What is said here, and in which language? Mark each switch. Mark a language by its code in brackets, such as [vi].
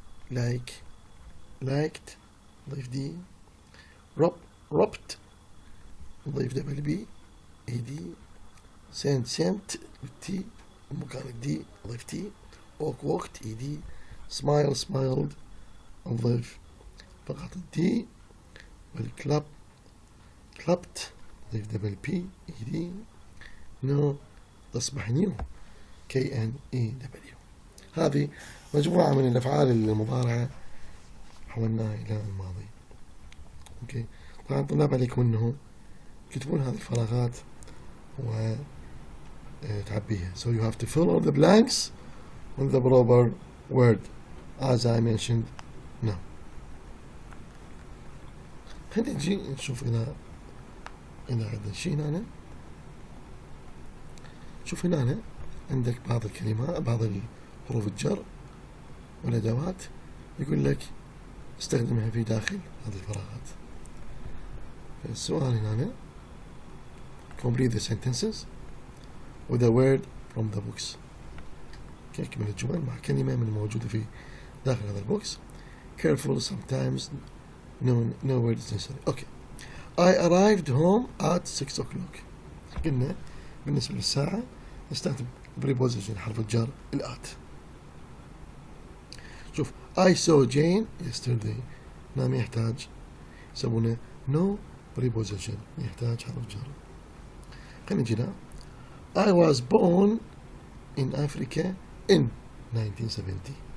[en] like, liked, ضيف D robbed, [ar] ضيف دبل بي [en] ED, sent T [ar] مكان الدي ضيف تي [en] walked ED, smile, smiled, [ar] ضيف فقط الدي [en] clapped ضيف double B ED, no تصبح knew KNEW. [ar] هذه مجموعة من الأفعال المضارعة حولناها إلى الماضي. أوكي. طبعا طلاب عليكم أنه تكتبون هذه الفراغات وتعبيها. [en] So you have to fill all the blanks with the proper word as I mentioned now. [ar] خلينا نجي نشوف إذا عندنا شيء هنا. شوف هنا عندك بعض الكلمات بعض حروف الجر والأدوات يقول لك استخدمها في داخل هذه الفراغات. السؤال هنا [en] complete the sentences with a word from the books. [ar] اكمل الجمل مع كلمة من الموجودة في داخل هذا البوكس. [en] Careful, sometimes no words necessary. Okay. I arrived home at 6 o'clock. [ar] قلنا بالنسبة للساعة نستخدم preposition حرف الجر الآت. [en] شوف I saw Jane yesterday. [ar] ما يحتاج يسمونه [en] no preposition [ar] يحتاج حرف جر. خلينا نجينا [en] I was born in Africa in 1970.